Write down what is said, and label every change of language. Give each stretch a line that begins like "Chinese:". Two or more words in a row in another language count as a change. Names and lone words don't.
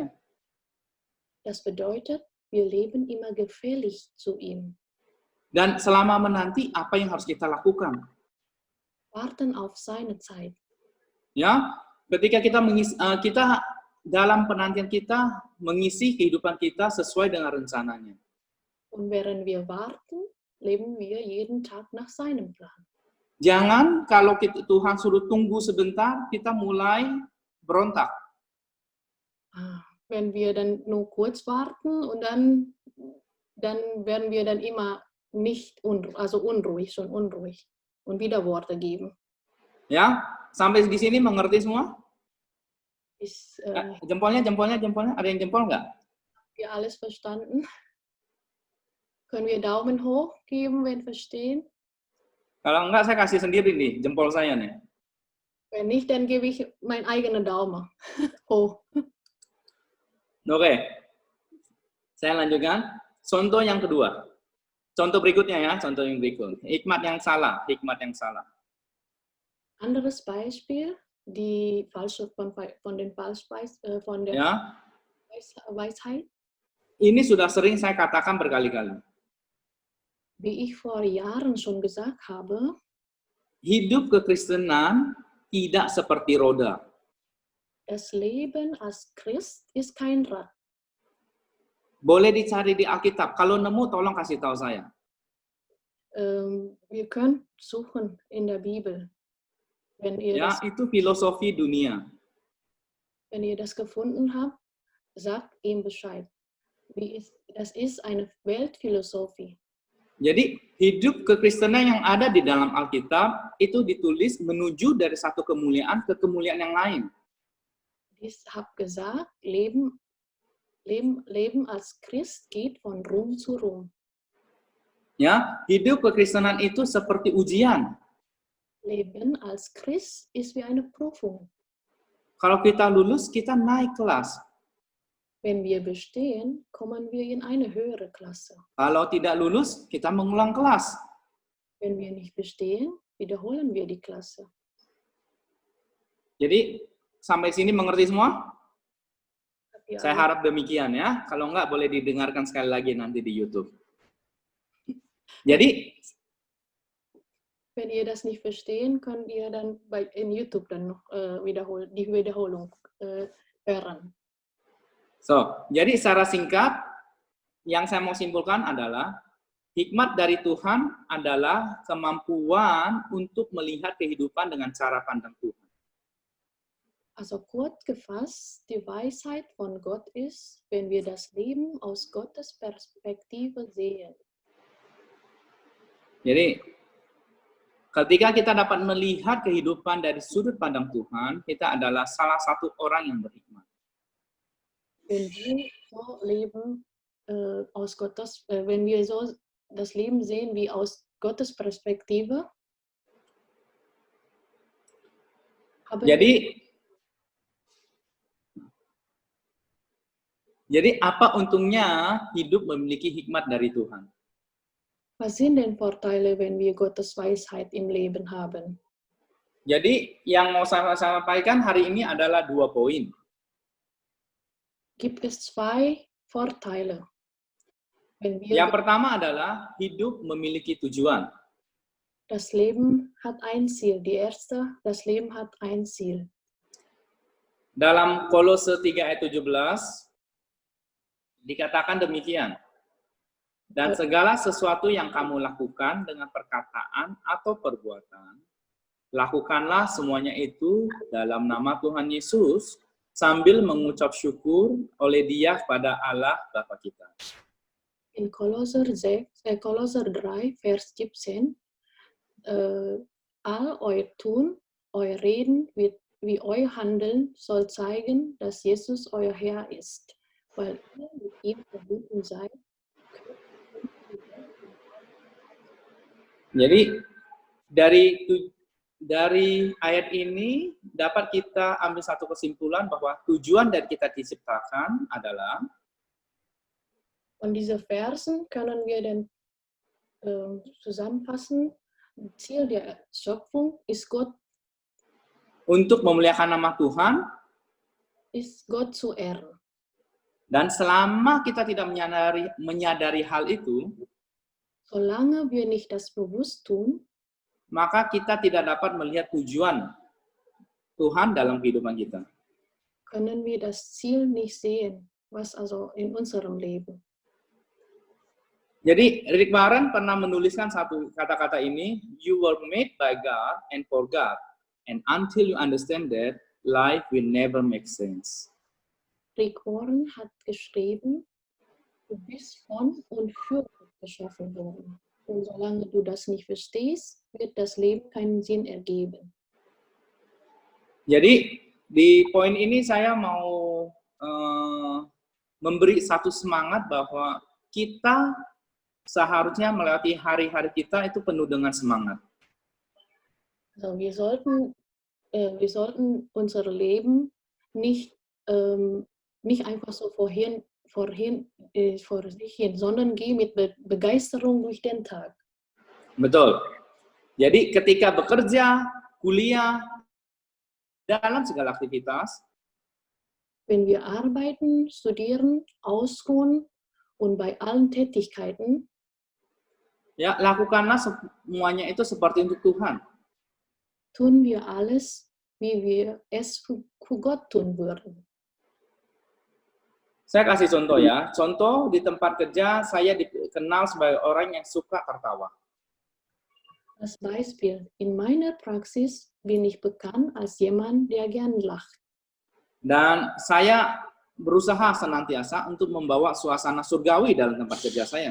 German: Das bedeutet, wir leben immer gefällig zu ihm.
Indonesian: Dan selama menanti, apa yang harus kita lakukan?
German: Warten auf seine Zeit.
Indonesian: Ya, ketika kita dalam penantian kita mengisi kehidupan kita sesuai dengan rencananya.
German: Und während wir warten, leben wir jeden Tag nach seinem Plan.
Indonesian: Jangan kalau Tuhan suruh tunggu sebentar, kita mulai berontak.
German: Wenn wir dann nur kurz warten und dann werden wir dann immer nicht unruhig und wieder Worte geben.
Indonesian: Ya, sampai di sini mengerti semua? Jempolnya, ada yang jempol nggak?
German: Wir alles verstanden? Können wir Daumen hoch geben, wenn verstehen?
Indonesian: Kalau enggak, saya kasih sendiri nih, jempol saya nih.
German: Wenn nicht, dann gebe ich meinen eigenen Daumen hoch.
Indonesian: Oke. Saya lanjutkan. Contoh yang kedua. Contoh berikutnya ya, contoh yang berikut. Hikmat yang salah.
German: Anderes Beispiel, die falsche von den von der
Indonesian: Ya,
German: Weisheit,
Indonesian: ini sudah sering saya katakan berkali-kali.
German: wie ich vor Jahren schon gesagt habe,
Indonesian: Hidup kekristenan tidak seperti roda.
German: das Leben als Christ ist kein Rad.
Indonesian: Boleh dicari di Alkitab. Kalau nemu, tolong kasih tahu saya.
German: Wir können suchen in der Bibel, wenn ihr,
Indonesian: Ya, itu filosofi dunia.
German: wenn ihr das gefunden habt, sagt ihm Bescheid. Das ist eine Weltphilosophie.
Indonesian: Jadi, hidup kekristenan yang ada di dalam Alkitab itu ditulis menuju dari satu kemuliaan ke kemuliaan yang lain.
German: Ich habe gesagt, Leben als Christ geht von Ruhm zu Ruhm.
Indonesian: Ya, hidup kekristenan itu seperti ujian.
German: Leben als Christ ist wie eine Prüfung.
Indonesian: Kalau kita lulus, kita naik kelas.
German: Wenn wir bestehen, kommen wir in eine höhere Klasse.
Indonesian: Kalau tidak lulus, kita mengulang kelas.
German: Wenn wir nicht bestehen, wiederholen wir die Klasse.
Indonesian: Jadi, sampai sini mengerti semua?
German: Habt ihr
Indonesian: Saya
German: alle-
Indonesian: harap demikian ya. Kalau enggak, boleh didengarkan sekali lagi nanti di YouTube. Jadi,
German: Wenn ihr das nicht verstehen, könnt ihr dann in YouTube dann noch die Wiederholung hören.
Indonesian: jadi secara singkat, yang saya mau simpulkan adalah hikmat dari Tuhan adalah kemampuan untuk melihat kehidupan dengan cara pandang Tuhan.
German: Also kurz gefasst, die Weisheit von Gott ist, wenn wir das Leben aus Gottes Perspektive sehen.
Indonesian: Jadi, ketika kita dapat melihat kehidupan dari sudut pandang Tuhan, kita adalah salah satu orang yang berhikmat.
German: Wenn wir so leben wenn wir so das Leben sehen wie aus Gottes Perspektive,
Indonesian: Jadi apa untungnya hidup memiliki hikmat dari Tuhan?
German: was sind denn Vorteile, wenn wir Gottes Weisheit im Leben haben?
Indonesian: Jadi yang mau saya sampaikan hari ini adalah 2 poin.
German: Gibt es 2 Vorteile. Yang pertama adalah hidup memiliki tujuan. Das Leben hat ein Ziel. Die erste, das Leben hat ein Ziel.
Indonesian: Dalam Kolose 3 ayat 17 dikatakan demikian. Dan segala sesuatu yang kamu lakukan dengan perkataan atau perbuatan, lakukanlah semuanya itu dalam nama Tuhan Yesus sambil mengucap syukur oleh Dia kepada Allah Bapa kita.
German: In Kolosser 3, Vers 17, all euer Tun, euer Reden wie euer Handeln soll zeigen, dass Jesus euer Herr ist, weil ihr mit ihm verbunden seid.
Indonesian: Jadi dari ayat ini dapat kita ambil satu kesimpulan bahwa tujuan dari kita diciptakan adalah
German: Von diesen Versen können wir dann zusammenfassen, Ziel der Schöpfung ist Gott,
Indonesian: untuk memuliakan nama Tuhan,
German: ist Gott zu ehren.
Indonesian: dan selama kita tidak menyadari hal itu,
German: Solange wir nicht das bewusst tun,
Indonesian: maka kita tidak dapat melihat tujuan Tuhan dalam kehidupan kita.
German: können wir das Ziel nicht sehen, was also in unserem Leben.
Indonesian: Jadi Rick Warren pernah menuliskan satu kata-kata ini,
English: you were made by God and for God, and until you understand that, life will never make sense.
German: Rick Warren hat geschrieben, du bist von und für Gott geschaffen worden. Und solange du das nicht verstehst, wird das Leben keinen Sinn ergeben.
Indonesian: Jadi di poin ini saya mau memberi satu semangat bahwa kita seharusnya melewati hari-hari kita itu penuh dengan semangat.
German: Also wir sollten unser Leben nicht einfach so vor sich hin, sondern gehen mit Begeisterung durch den Tag.
Indonesian: Betul. Jadi ketika bekerja, kuliah, dalam segala aktivitas,
German: Wenn wir arbeiten, studieren, ausruhen und bei allen Tätigkeiten,
Indonesian: ya lakukanlah semuanya itu seperti untuk Tuhan.
German: tun wir alles, wie wir es für Gott tun würden.
Indonesian: Saya kasih contoh ya. Contoh di tempat kerja saya dikenal sebagai orang yang suka tertawa.
German: Als Beispiel, in meiner Praxis bin ich bekannt als jemand, der gern lacht.
Indonesian: Dan saya berusaha senantiasa untuk membawa suasana surgawi dalam tempat kerja saya.